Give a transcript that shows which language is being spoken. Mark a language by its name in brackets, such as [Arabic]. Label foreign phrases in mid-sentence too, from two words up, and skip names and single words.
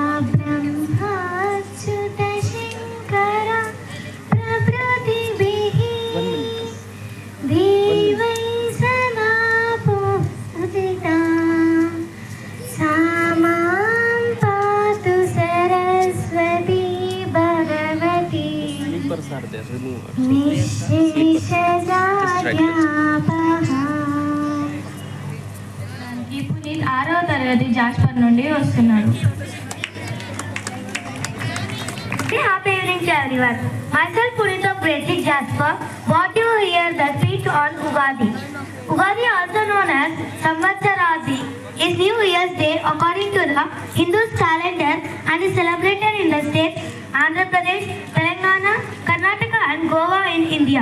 [Sanskrit] ब्रह्माच्युतशङ्करा प्रभृतिभिः देवै सदा पूजिता सा मां पातु सरस्वती भगवती निःशेषजाड्यापहा. [Telugu] ఈ పునీత్ 6వ తరగతి జాస్పర్ నుండి వస్తున్నాడు. [English] Happy evening to everyone. Myself Puneet of grade 6 Jasper. What you year that feast on Ugadi. Ugadi, also known as Samvatsaradi, is New Year's Day according to the Hindu calendar and is celebrated in the states Andhra Pradesh, Telangana, Karnataka and Goa in India.